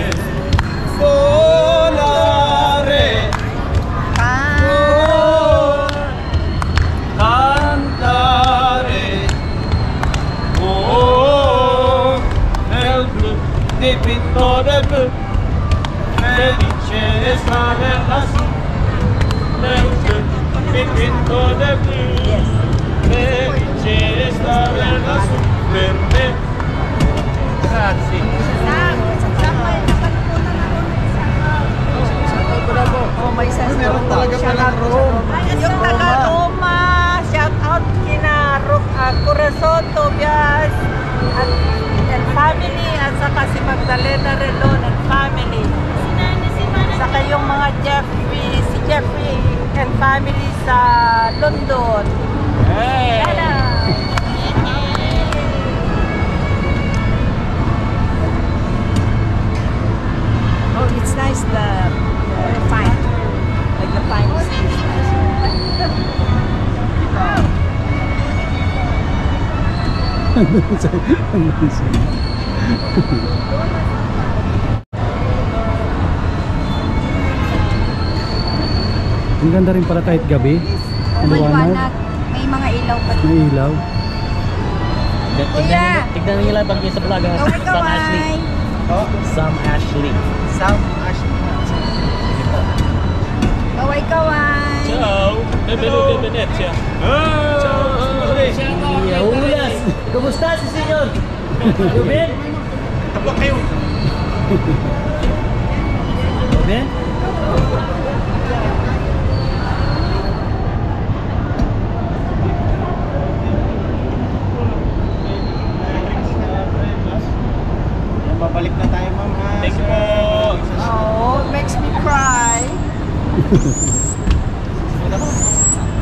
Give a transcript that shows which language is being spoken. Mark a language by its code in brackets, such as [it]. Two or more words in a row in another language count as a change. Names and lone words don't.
[it] Volare, cantare, nel blu dipinto del blu, felice stare lassù, nel blu dipinto del blu, felice stare lassù per me. Grazie. [tl] Oh, may isa Meron talaga palang room. Yung taga Roma, [en] shout out [tl] kina Corazon Tobias [en] and family [tl] at saka si Magdalena Relon [en] and family. [tl] Saka yung mga si Jeffrey [en] and family [tl] sa London. [en] Hey. Hello! Oh, it's nice the pine. Like the pine is [tl] Ang ganda rin pala kahit gabi. maliwanag. May mga ilaw pa. May ilaw. Kuya! Tignan nyo lang pag yung sa vlog. Sam Ashley. Sam Ashley. Sam Ashley. Kaway-kaway! [it] Ciao. Benvenuti a Venezia. Ciao. Yahulas! [tl] Kumusta si Senyor? Ruben? Tabak kayo. Ruben? Babalik na tayo, ma'am. [en] Thank you po. Oh, it makes me cry.